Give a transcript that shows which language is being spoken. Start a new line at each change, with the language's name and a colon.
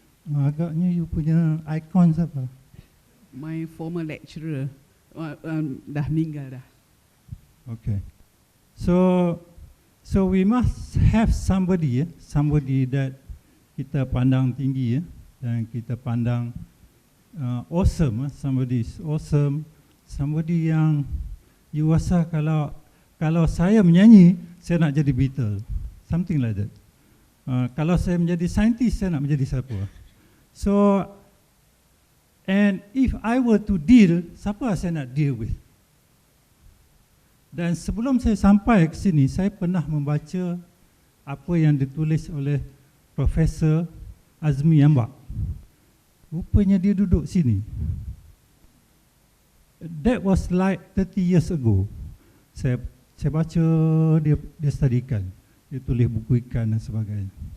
Malay: Agaknya you punya ikon siapa?
English: My former lecturer
Malay: dah meninggal dah.
English: Okay. So we must have somebody that
Malay: kita pandang tinggi dan kita pandang
English: awesome. Somebody is awesome. Somebody
Malay: yang
English: you
Malay: rasa kalau saya menyanyi, saya nak jadi
English: Beatles. Something like that.
Malay: Kalau saya menjadi saintis, saya nak menjadi siapa?
English: So, and if I were to deal,
Malay: siapa saya nak
English: deal with?
Malay: Dan sebelum saya sampai ke sini, saya pernah membaca apa yang ditulis oleh Profesor Azmi Ambak. Rupanya dia duduk sini.
English: That was like 30 years ago.
Malay: Saya baca dia studikan, dia tulis buku ikan dan sebagainya.